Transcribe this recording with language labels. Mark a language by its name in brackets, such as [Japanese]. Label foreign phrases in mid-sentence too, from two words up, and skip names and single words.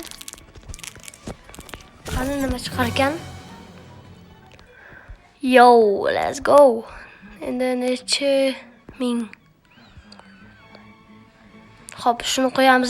[Uzbek] Qani nima chiqar ekan? [English] Yo, let's go. [Uzbek] Endi necha ming. Xo'p, shuni qo'yamiz.